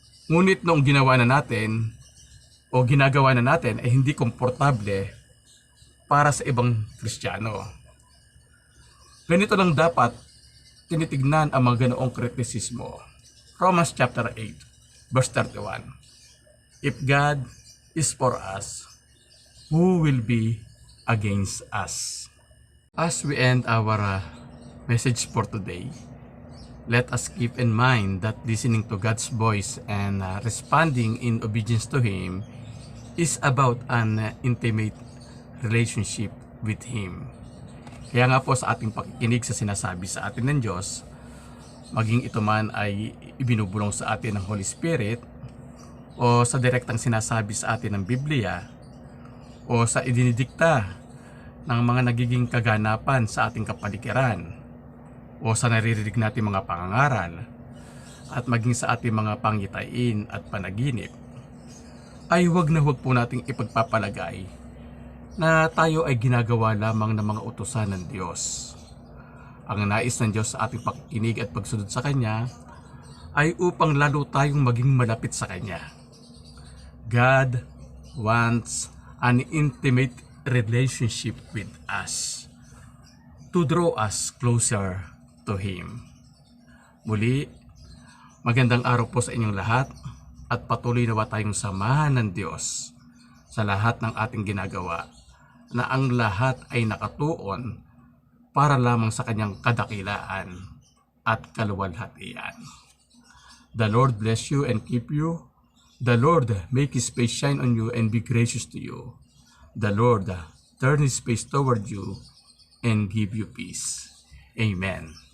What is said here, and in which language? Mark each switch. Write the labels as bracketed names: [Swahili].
[Filipino] Ngunit noong ginawa na natin o ginagawa na natin ay hindi komportable para sa ibang Kristiyano. Ganito lang dapat tinitignan ang mga ganoong kritisismo. [English] Romans chapter 8, verse 31. If God is for us, who will be against us? As we end our message for today, let us keep in mind that listening to God's voice and responding in obedience to Him is about an intimate relationship with Him. [Filipino] Kaya nga po sa ating pakikinig sa sinasabi sa atin ng Diyos, maging ito man ay ibinubulong sa atin ng Holy Spirit o sa direktang sinasabi sa atin ng Biblia o sa idinidikta ng mga nagiging kaganapan sa ating kapaligiran o sa naririnig natin mga pangangaral at maging sa ating mga pangyitain at panaginip, ay huwag na huwag po nating ipagpapalagay na tayo ay ginagawa lamang ng mga utusan ng Diyos. Ang nais ng Diyos sa ating pakikinig at pagsunod sa Kanya ay upang lalo tayong maging malapit sa Kanya. [English] God wants an intimate relationship with us to draw us closer to Him. [Filipino] Muli, magandang araw po sa inyong lahat at patuloy nawa tayong samahan ng Diyos sa lahat ng ating ginagawa, na ang lahat ay nakatuon para lamang sa Kanyang kadakilaan at kaluwalhatian. [English] The Lord bless you and keep you. The Lord make His face shine on you and be gracious to you. The Lord turn His face toward you and give you peace. Amen.